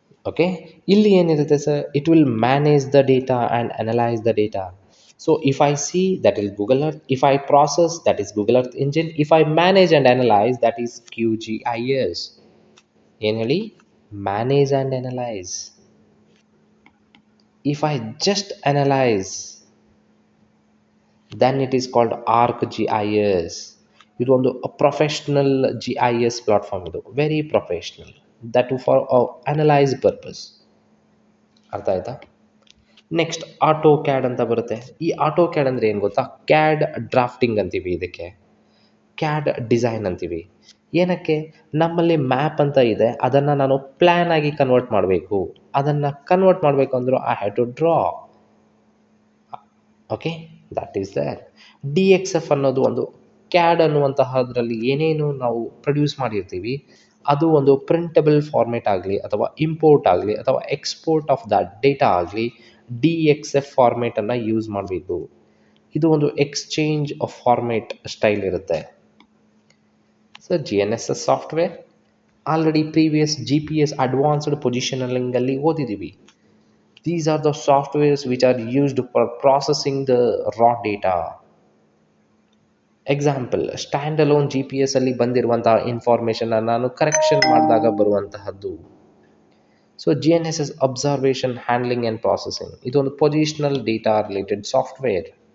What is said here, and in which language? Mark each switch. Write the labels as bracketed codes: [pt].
[en] okay, [kn] ಇಲ್ಲಿ ಏನಿರುತ್ತೆ sir, [en] It will manage the data and analyse the data. So if I see, that is Google Earth. If I process, that is Google Earth engine. If I manage and analyse, that is QGIS. [kn] ಏನು ಹೇಳಿ? [en] Manage and analyse. If I just analyse, then it is called ArcGIS. [kn] ಇದು ಒಂದು professional GIS platform. ಇದು very professional, [en] That for analyse purpose. [kn] ಅರ್ಥ ಆಯ್ತಾ? Next auto CAD ಅಂತ ಬರುತ್ತೆ. ಈ ಆಟೋ ಕ್ಯಾಡ್ ಅಂದರೆ ಏನು ಗೊತ್ತಾ? ಕ್ಯಾಡ್ ಡ್ರಾಫ್ಟಿಂಗ್ ಅಂತೀವಿ ಇದಕ್ಕೆ, ಕ್ಯಾಡ್ ಡಿಸೈನ್ ಅಂತೀವಿ. ಏನಕ್ಕೆ? ನಮ್ಮಲ್ಲಿ ಮ್ಯಾಪ್ ಅಂತ ಇದೆ, ಅದನ್ನು ನಾನು ಪ್ಲ್ಯಾನ್ ಆಗಿ ಕನ್ವರ್ಟ್ ಮಾಡಬೇಕು. ಅದನ್ನು ಕನ್ವರ್ಟ್ ಮಾಡಬೇಕು ಅಂದರೂ [en] I have to draw. Okay, that is there. [kn] DXF ಅನ್ನೋದು ಒಂದು ಕ್ಯಾಡ್ ಅನ್ನುವಂತಹದ್ರಲ್ಲಿ ಏನೇನು ನಾವು ಪ್ರೊಡ್ಯೂಸ್ ಮಾಡಿರ್ತೀವಿ ಅದು ಒಂದು ಪ್ರಿಂಟಬಲ್ ಫಾರ್ಮೇಟ್ ಆಗಲಿ ಅಥವಾ ಇಂಪೋರ್ಟ್ ಆಗಲಿ ಅಥವಾ ಎಕ್ಸ್ಪೋರ್ಟ್ ಆಫ್ ದಟ್ ಡೇಟಾ ಆಗಲಿ DXF ಫಾರ್ಮೇಟನ್ನು ಯೂಸ್ ಮಾಡಬೇಕು. ಇದು ಒಂದು ಎಕ್ಸ್ಚೇಂಜ್ ಆಫ್ ಫಾರ್ಮೇಟ್ ಸ್ಟೈಲ್ ಇರುತ್ತೆ. Sir GNSS software already previous GPS advanced ಪೊಸಿಷನಲಿಂಗಲ್ಲಿ ಓದಿದ್ದೀವಿ. [en] These are the softwares which are used for processing the raw data. [kn] Example, stand alone GPS ಅಲ್ಲಿ ಬಂದಿರುವಂತಹ ಇನ್ಫಾರ್ಮೇಷನ್ನ ನಾನು correction ಮಾಡಿದಾಗ ಬರುವಂತಹದ್ದು. So GNSS observation, handling and processing, ಇದೊಂದು positional data related software.